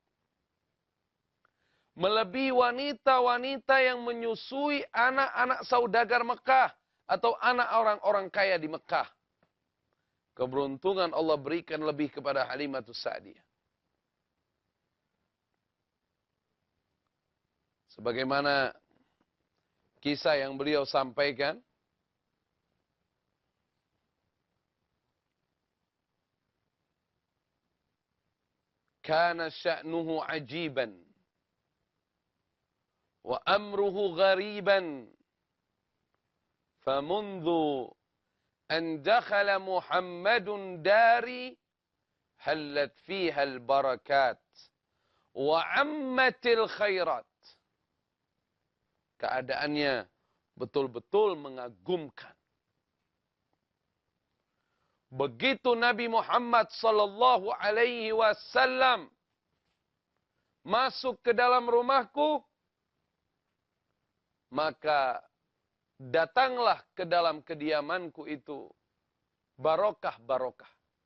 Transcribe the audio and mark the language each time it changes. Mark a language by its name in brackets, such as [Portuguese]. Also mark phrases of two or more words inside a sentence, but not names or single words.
[Indonesian] Melebihi wanita-wanita yang menyusui anak-anak saudagar Mekah atau anak orang-orang kaya di Mekah. Keberuntungan Allah berikan lebih kepada Halimatus Sa'diyah. Sebagaimana kisah yang beliau sampaikan, [Arabic] كان شأنه عجيبا وأمره غريبا فمنذ أن دخل محمد داري حلت فيها البركات وعمت الخيرات. [Indonesian] Keadaannya betul-betul mengagumkan. Begitu Nabi Muhammad [Arabic] صلى الله عليه وسلم [Indonesian] masuk ke dalam rumahku, maka datanglah ke dalam kediamanku itu barokah-barokah.